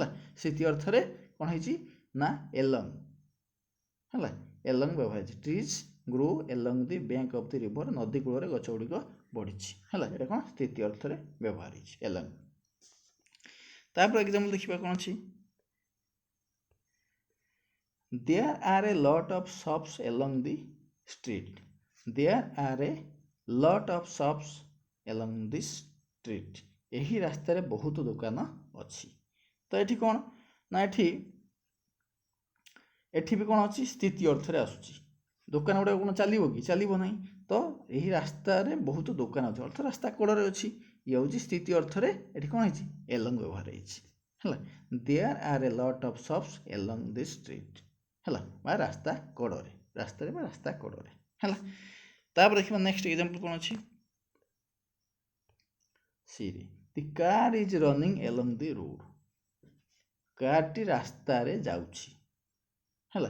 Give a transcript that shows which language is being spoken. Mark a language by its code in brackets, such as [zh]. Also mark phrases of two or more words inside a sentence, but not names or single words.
[or] ସ୍ଥିତି ଅର୍ଥରେ କ'ଣ ହେଇଛି ନା ଏଲଙ୍ଗ ହେଲା, ଏଲଙ୍ଗ ବ୍ୟବହାର ହେଇଛି। [en] trees grow along the bank of the river, [or] ନଦୀ କୂଳରେ ଗଛ ଗୁଡ଼ିକ ବଢ଼ିଛି ହେଲା। ଏଇଟା କ'ଣ ସ୍ଥିତି ଅର୍ଥରେ ବ୍ୟବହାର ହେଇଛି ଏଲଙ୍ଗ। ତାପରେ ଏକ୍ଜାମ୍ପଲ ଦେଖିବା କ'ଣ ଅଛି [en] There are a lot of shops along the street. There are a lot of shops along this street. [or] ଏହି ରାସ୍ତାରେ ବହୁତ ଦୋକାନ ଅଛି। ତ ଏଠି କ'ଣ ନା ଏଠି ବି କ'ଣ ଅଛି ସ୍ଥିତି ଅର୍ଥରେ ଆସୁଛି। ଦୋକାନ ଗୁଡ଼ାକ କ'ଣ ଚାଲିବ କି? ଚାଲିବ ନାହିଁ। ତ ଏହି ରାସ୍ତାରେ ବହୁତ ଦୋକାନ ଅଛି ଅର୍ଥ ରାସ୍ତା କଡ଼ରେ ଅଛି। ଇଏ ହେଉଛି ସ୍ଥିତି ଅର୍ଥରେ। ଏଠି କ'ଣ ହେଇଛି ଏଲଙ୍ଗ ବ୍ୟବହାର ହେଇଛି ହେଲା। [en] There are a lot of shops along this street [or] ହେଲା, ବା ରାସ୍ତା କଡ଼ରେ, ରାସ୍ତାରେ ବା ରାସ୍ତା କଡ଼ରେ ହେଲା। ତାପରେ ଦେଖିବା [en] next example [or] କ'ଣ ଅଛି [en] see here the car is running along the road. [or] କାରଟି ରାସ୍ତାରେ ଯାଉଛି ହେଲା।